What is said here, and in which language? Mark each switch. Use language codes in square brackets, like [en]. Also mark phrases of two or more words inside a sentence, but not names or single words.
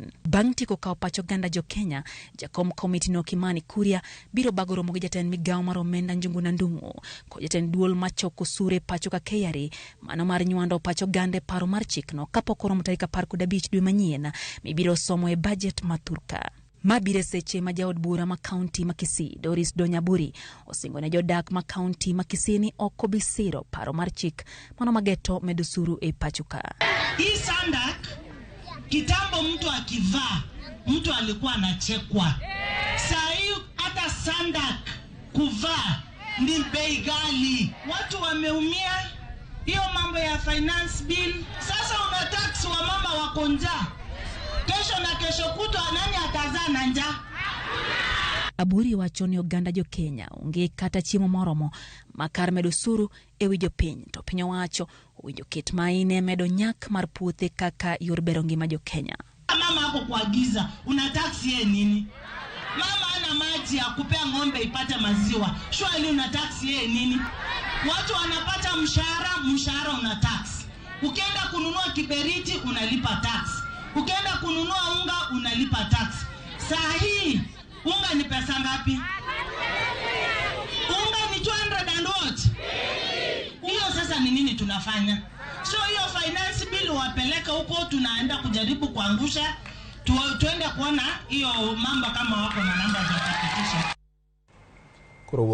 [luo] Bang' tieko kao pacho ganda jo Kenya, jakom komiti no Kimani Kuria biro bagoro mo gi jatend migawo mar omenda Njuguna Ndung'u kod jatend duol machoko sure pacho ka KRA mano mar nyuando pacho gande paro mar chikno kapok oromo tarik 15 dwe manyien mibiro somo e budget maturka. Mabire seche ma jaod bura ma kaunti ma Kisii Doris Donyaburi osingo ne jodak ma kaunti ma Kisii ni oko bisiro paro mar chik mano mageto medo suru e pachuka. [sw] Hii sandak kitambo mtu akivaa mtu alikuwa anachekwa. Saa hii hata sandak kuvaa ni bei ghali. Watu wameumia. Hiyo mambo ya [en] finance bill. [sw] Sasa una tax wa mama wako njaa. Kesho na kesho kutwa nani atazaa na njaa? [luo] Aburi wacho ni oganda jo Kenya onge kata chiemo moromo makar medo suru ewi jo piny to piny wacho owinjo ket maine medo nyak mar puothe kaka yor bero ngima jo Kenya. [sw] Mama hapo kwa giza una tax yeye nini? Mama ana maji ya kupea ng'ombe ipate maziwa. Shwali una tax yeye nini? Watu wanapata mshahara una tax. Ukienda kununua kiberiti unalipa tax. Ukienda kununua unga unalipa tax. Saa hii unga ni pesa ngapi? Unga ni 200 [en] and what? [sw] Hiyo sasa ni nini tunafanya? So hiyo [en] finance bill [sw] wapeleka huko tunaenda kujaribu kuangusha. Tuende kuona hiyo mambo kama wako na namba za kuhakikisha.